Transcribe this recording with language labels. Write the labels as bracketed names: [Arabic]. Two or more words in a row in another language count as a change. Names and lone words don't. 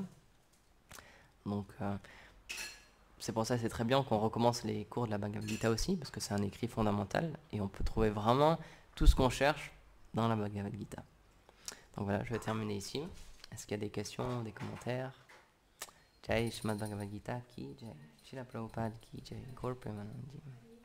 [French] Donc c'est pour ça que c'est très bien qu'on recommence les cours de la Bhagavad Gita aussi, parce que c'est un écrit fondamental, et on peut trouver vraiment tout ce qu'on cherche dans la Bhagavad Gita. Donc voilà, je vais terminer ici. Est-ce qu'il y a des questions, des commentaires? [Hindi] जय श्रीमद् भगवद् गीता की जय, श्रील प्रभुपाद की जय, गौर प्रेमानन्दी.